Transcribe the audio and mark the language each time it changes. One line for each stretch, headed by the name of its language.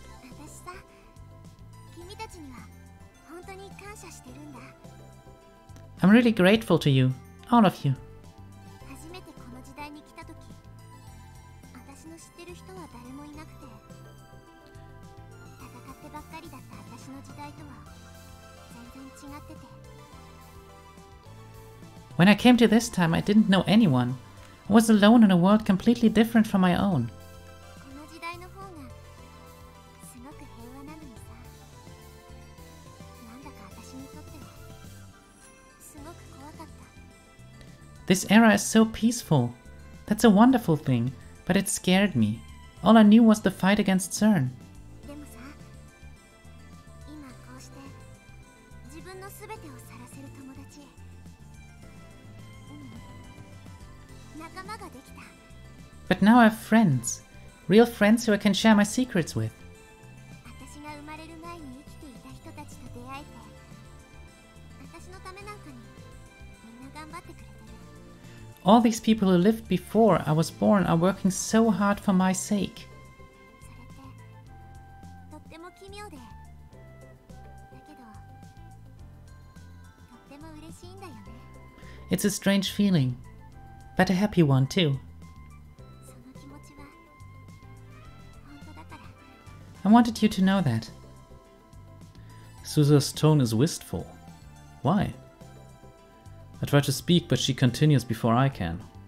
Japanese: 私さ、君たちには本当に感謝してるんだ。
English: I'm really grateful to you, all of you.
Japanese: 初めてこの時代に来た時、私の知ってる人は誰もいなくて、戦ってばっかりだった私の時代とは全然違ってて。
English: When I came to this time, I didn't know anyone. I was alone in a world completely different from my own.
Japanese: この時代の方がすごく平和なのにさ、なんだか私にとってはすごく怖かった。
English: This era is so peaceful. That's a wonderful thing, but it scared me. All I knew was the fight against CERN.
Japanese: でもさ、今こうして自分の全てを晒せる友達、仲間ができた。
English: But now I have friends. Real friends who I can share my secrets with.
Japanese: 私が生まれる前に生きていた人たちと出会えて、私のためなんかにみんな頑張ってくれてる。
English: All these people who lived before I was born are working so hard for my sake.
Japanese: それってとっても奇妙で、だけどとっても嬉しいんだよね。
English: It's a strange feeling, but a happy one too.
Japanese: その気持ちは本当だから。
English: I wanted you to know that. Suzu's tone is wistful. Why? I try to speak, but she continues before I can.